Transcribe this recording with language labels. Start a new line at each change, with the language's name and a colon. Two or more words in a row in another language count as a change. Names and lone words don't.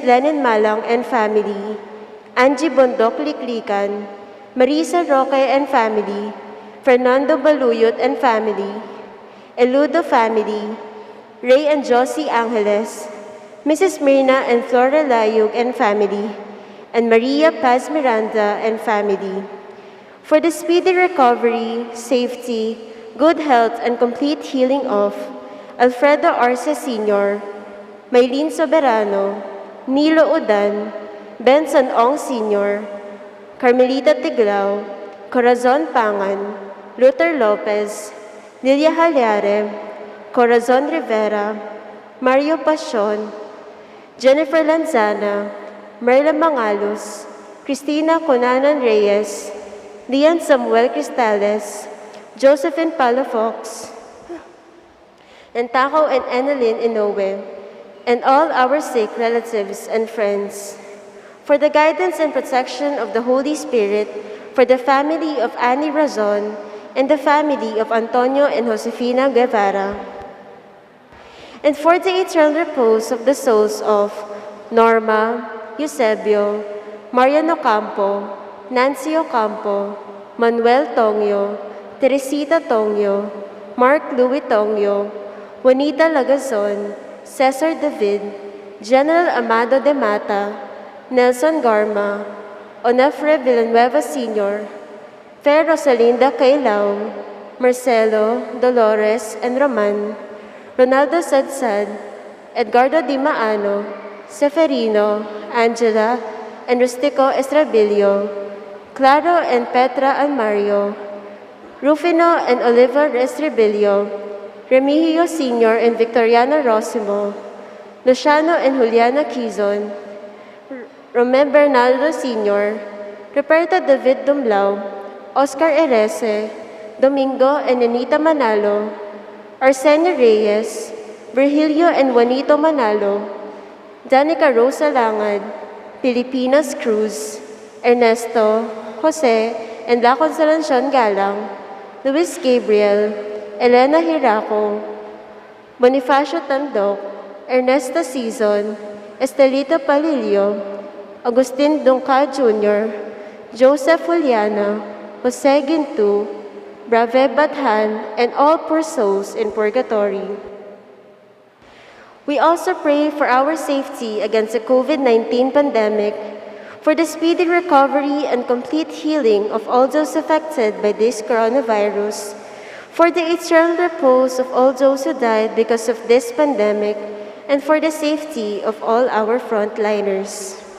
English: Lenin Malang and family, Angie Bondok Liklikan, Marisa Roque and family, Fernando Baluyot and family, Eludo family, Ray and Josie Angeles, Mrs. Mirna and Flora Layug and family, and Maria Paz Miranda and family. For the speedy recovery, safety, good health, and complete healing of Alfredo Arce Sr., Maylene Soberano, Nilo Udan, Benson Ong Sr., Carmelita Tiglao, Corazon Pangan, Luther Lopez, Lilia Halyare, Corazon Rivera, Mario Pasion, Jennifer Lanzana, Merla Mangalos, Cristina Conanan Reyes, Lian Samuel Cristales, Josephine Palafox, and Taco and Enalyn Inoue, and all our sick relatives and friends. For the guidance and protection of the Holy Spirit, for the family of Annie Razon, and the family of Antonio and Josefina Guevara, and for the eternal repose of the souls of Norma, Eusebio, Mariano Campo, Nancy Ocampo, Manuel Tongyo, Teresita Tongyo, Mark Louis Tongyo, Juanita Lagazon, Cesar David, General Amado de Mata, Nelson Garma, Onofre Villanueva Sr., Fer Rosalinda Cailao, Marcelo, Dolores, and Roman, Ronaldo Sadsad, Edgardo Di Maano, Seferino, Angela, and Rustico Estrabilio, Claro and Petra Almario, Rufino and Oliva Restrebillo, Remigio Sr. and Victoriana Rosimo, Luciano and Juliana Quizon, Romel Bernardo Sr., Roberta David Dumlao, Oscar Erese, Domingo and Anita Manalo, Arsenio Reyes, Virgilio and Juanito Manalo, Danica Rosa Langad, Pilipinas Cruz, Ernesto, Jose, and La Consolacion Galang, Luis Gabriel, Elena Hiraco, Bonifacio Tandok, Ernesto Season, Estelita Palillo, Agustin Dungca Jr., Joseph Juliana, Jose Gintu, Brave Bathan, and all poor souls in purgatory. We also pray for our safety against the COVID-19 pandemic, for the speedy recovery and complete healing of all those affected by this coronavirus, for the eternal repose of all those who died because of this pandemic, and for the safety of all our frontliners.